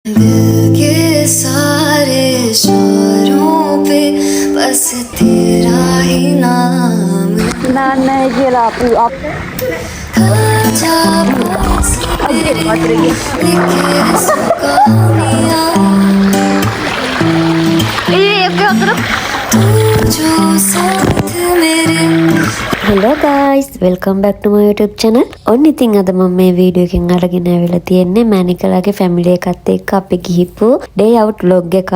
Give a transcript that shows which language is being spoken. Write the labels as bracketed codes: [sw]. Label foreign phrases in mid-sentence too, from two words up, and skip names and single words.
[hi] दिल के सारे इशारों पे बस तेरा ही नाम ना नहीं गिरा आप जा पास लिखे सो कहानियाँ तू जो साथ मेरे [en] Hello guys welcome back to my YouTube channel. [si] ඔන්න ඉතින් අද මම මේ වීඩියෝ එකෙන් අරගෙන ආවිලා තියෙන්නේ මැනිකලාගේ ෆැමිලි එකත් එක්ක අපි ගිහිපු [en] day out vlog [si] එකක්.